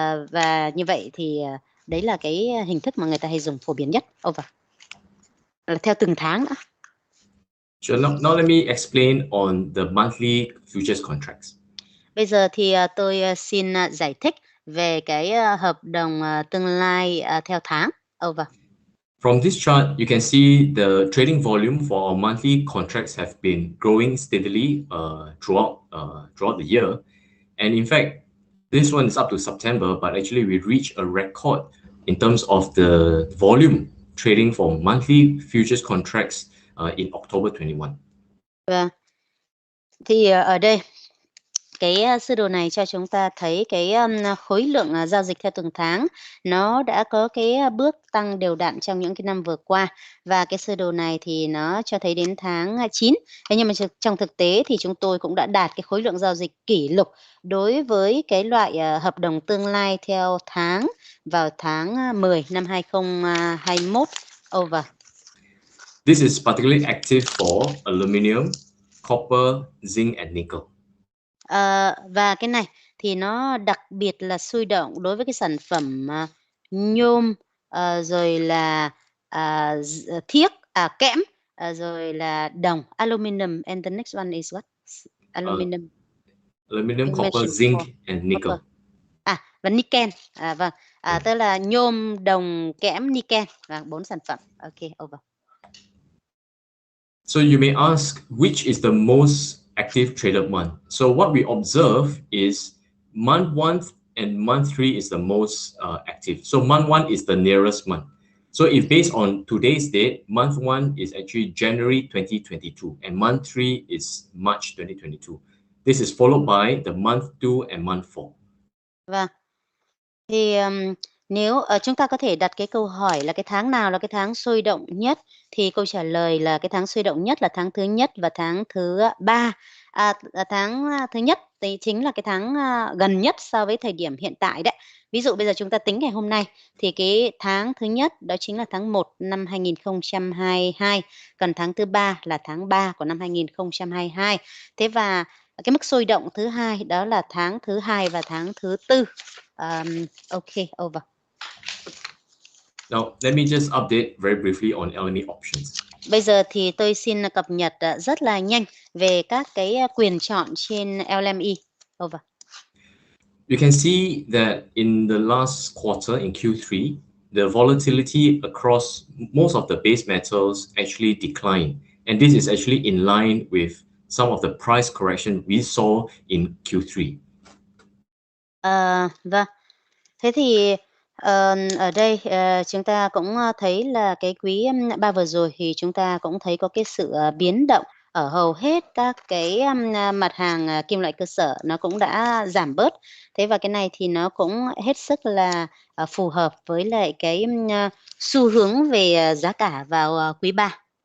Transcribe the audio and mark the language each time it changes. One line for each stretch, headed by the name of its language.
Vietnamese: Và như vậy thì đấy là cái hình thức mà người ta hay dùng phổ biến nhất.
English: Over.
Vietnamese: Là theo từng tháng nữa.
English: Sure. Now let me explain on the monthly futures contracts.
Vietnamese: Bây giờ thì tôi xin giải thích về cái hợp đồng tương lai theo tháng.
English: Over. From this chart, you can see the trading volume for our monthly contracts have been growing steadily throughout the year. And in fact, this one is up to September, but actually we reached a record in terms of the volume trading for monthly futures contracts in October 21.
Vietnamese: Vâng. Thì ở đây cái sơ đồ này cho chúng ta thấy cái khối lượng giao dịch theo từng tháng nó đã có cái bước tăng đều đặn trong những cái năm vừa qua, và cái sơ đồ này thì nó cho thấy đến tháng 9. Thế nhưng mà trong thực tế thì chúng tôi cũng đã đạt cái khối lượng giao dịch kỷ lục đối với cái loại hợp đồng tương lai theo tháng vào tháng 10 năm 2021.
English: Over. This is particularly active for aluminum, copper, zinc and nickel.
Vietnamese: Và cái này thì nó đặc biệt là sôi động đối với cái sản phẩm nhôm, rồi là thiếc, kẽm, rồi là đồng,
English: aluminum, and the next one is what? Aluminum, Aluminum, You copper, mentioned zinc before. and nickel.
Vietnamese: Copper. Và niken. Vâng. Tức là nhôm, đồng, kẽm, niken. Và 4 sản phẩm.
English: Okay, over. So you may ask, which is the most active traded month? So what we observe is month 1 and month 3 is the most active. So month 1 is the nearest month. So if based on today's date, month 1 is actually January 2022 and month 3 is March 2022. This is followed by the month 2 and month 4.
Vietnamese: Vâng. Thì Nếu chúng ta có thể đặt cái câu hỏi là cái tháng nào là cái tháng sôi động nhất, thì câu trả lời là cái tháng sôi động nhất là tháng thứ nhất và tháng thứ ba. Tháng thứ nhất thì chính là cái tháng gần nhất so với thời điểm hiện tại đấy. Ví dụ bây giờ chúng ta tính ngày hôm nay thì cái tháng thứ nhất đó chính là tháng 1 năm 2022, còn tháng thứ ba là tháng 3 của năm 2022. Thế và cái mức sôi động thứ hai đó là tháng thứ hai và tháng thứ tư.
English: Okay, over. Now, let me just update very briefly on LME options.
Vietnamese: Bây giờ thì tôi xin cập nhật rất là nhanh về các cái quyền chọn trên LME.
English: Over. You can see that in the last quarter, in Q3, the volatility across most of the base metals actually declined. And this is actually in line with some of the price correction we saw in Q3.
Vietnamese: Vâng. Thế thì ở đây chúng ta cũng thấy là cái quý 3 vừa rồi thì chúng ta cũng thấy có cái sự biến động ở hầu hết các cái mặt hàng kim loại cơ sở nó cũng đã giảm bớt. Thế và cái này thì nó cũng hết sức là phù hợp với lại cái xu hướng về giá cả vào quý 3.